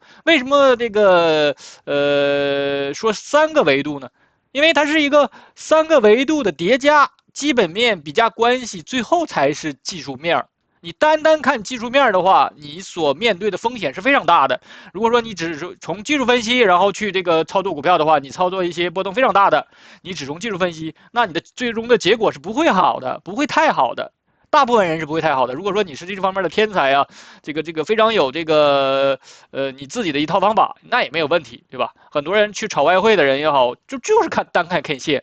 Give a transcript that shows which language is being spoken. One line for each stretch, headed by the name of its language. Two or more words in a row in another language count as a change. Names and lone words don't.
Chinese: 為什麼這個說3個維度呢？因為它是一個3個維度的疊加。基本面比價關係，最後才是技術面。你單看技術面的話，你所面對的風險是非常大的。如果說你只是從技術分析，然後去這個操作股票的話，你操作一些波動非常大的，你只從技術分析，那你的最終的結果是不會好的，不會太好的。大部分人是不會太好的。如果說你是這方面的天才啊，這個非常有這個你自己的一套方法，那也沒有問題，對吧？很多人去炒外匯的人也好，就是單看 K 線。